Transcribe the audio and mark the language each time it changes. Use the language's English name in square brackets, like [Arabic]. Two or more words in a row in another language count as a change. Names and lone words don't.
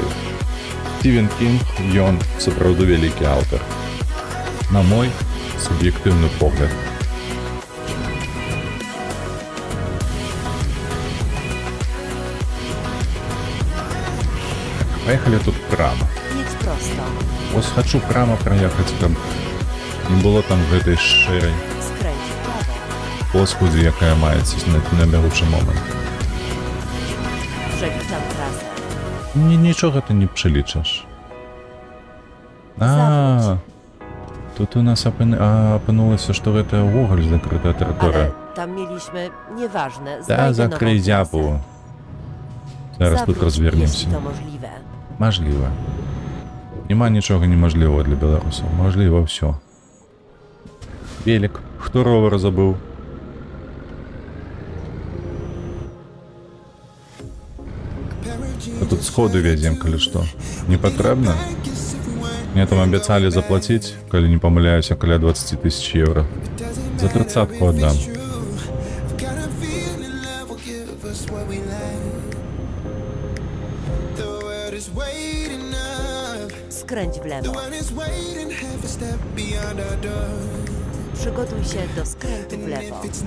[Belarusian] Стівен Кінг, ён сапраўды вялікі аўтар. На мой суб'ектыўны погляд. [Russian] Поехали тут прямо. [Polish] Jedź prosto. [Belarusian] Ось [Russian] хочу прямо проехать, [Belarusian] каб не было там гэтай шэрай [Polish] Skręć w prawo. [Belarusian] поскудзі, якая маецца на бягучы момант. [Polish] Przeliczam trasę. [Belarusian] Нічога ты не прылічаш. Тут у нас апынулася, што гэта ўвогуле закрытая тэрыторыя. [Polish] Ale tam mieliśmy... Nieważne. [Belarusian] Да, [Polish] Znajdę [Belarusian] закрый [Polish] nową trasę. [Belarusian] дзяпу. Зараз тут [Polish] Zawróć, [Russian] развернемся. [Polish] jeśli to możliwe. [Belarusian] Мажліва. Няма нічога немажлівага для беларусаў. Мажліва ўсё. Велик. Хто ровар забыў? А тут сходы вядзем, калі што. Не патрэбна? Мне там абяцалі заплаціць, калі не памыляюся, каля 20 тысяч евро. За 30-ку аддам. [Polish] Skręć w lewo. Przygotuj się do skrętu w lewo.